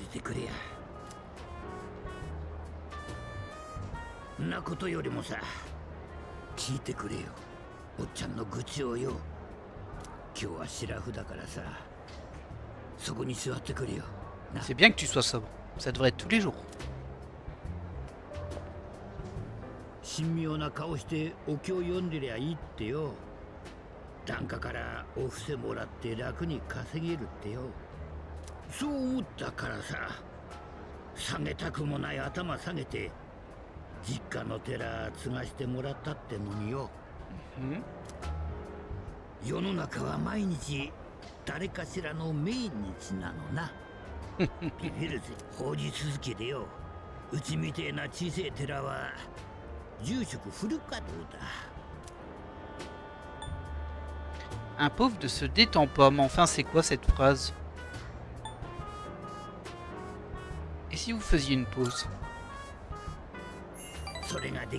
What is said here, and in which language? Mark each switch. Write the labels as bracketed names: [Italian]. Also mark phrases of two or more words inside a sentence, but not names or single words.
[French] C'est bien que tu sois sobre, ça devrait être tous les jours. [Japanese] 神妙な顔してお経を読んでりゃいいってよ。檀家からお布施もらって楽に稼げるってよ。そう思ったからさ、下げたくもない頭下げて実家の寺継がしてもらったってのによ。世の中は毎日誰かしらの命日なのな。ビビるぜ、法事続きでよ。うちみてえな小せえ寺は [French] Un pauvre ne se détend pas, mais enfin c'est quoi cette phrase? Et si vous faisiez une pause? Ouais,